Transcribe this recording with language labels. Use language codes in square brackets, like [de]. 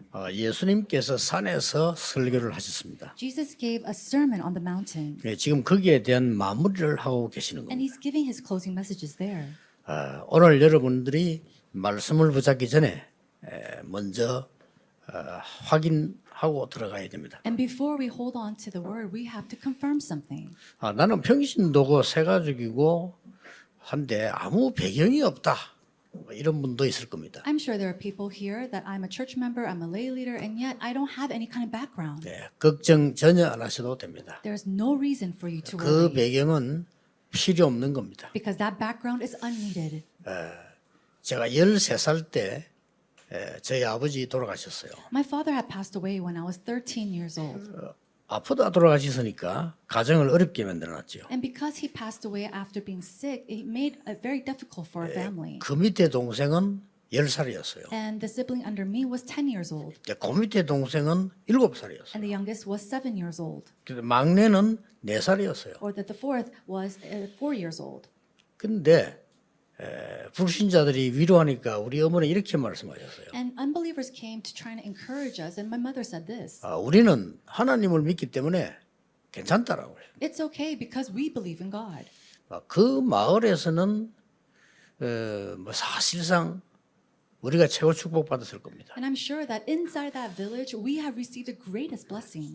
[ko] 예수님께서 산에서 설교를 하셨습니다. [en] Jesus gave a sermon on the mountain, [ko] 예, 지금 거기에 대한 마무리를 하고 계시는 [en] and [ko] 겁니다. [en] he's giving his closing messages there. [ko] 오늘 여러분들이 말씀을 붙잡기 전에 먼저 확인하고 들어가야 됩니다. [en] And before we hold on to the word, we have to confirm something. [ko] 나는 평신도고 새가족이고 한데 아무 배경이 없다. 이런 분도 있을 겁니다. [en] I'm sure there are people here that I'm a church member, I'm a lay leader, and yet I don't have any kind of background. [ko] 걱정 전혀 안 하셔도 됩니다. [en] There's no reason for you to 그 worry [ko] 배경은 필요 없는 겁니다. [en] because that background is unneeded. [ko] 제가 13살 때 저희 아버지 돌아가셨어요. [en] My father had passed away when I was 13 years old. [ko] 아프다 돌아가셨으니까 가정을 어렵게 만들어놨죠. [en] And because he passed away after being sick, it made it very difficult for our family. [ko] 그 밑에 동생은 10살이었어요. [en] And the sibling under me was 10 years old, [ko] 그 밑에 동생은 7살이었어요. [en] and the youngest was 7 years old, [ko] 막내는 4살이었어요. [en] or that the fourth was 4 years old. [ko] 근데 불신자들이 위로하니까 우리 어머니 이렇게 말씀하셨어요. [en] And unbelievers came to try to encourage us, and my mother said this: [ko] 우리는 하나님을 믿기 때문에 괜찮다라고 해요. [en] "It's okay because we believe in God." [ko] 그 마을에서는 사실상 우리가 최고 축복받았을 겁니다. [en] And I'm sure that inside that village, we have received the greatest blessing.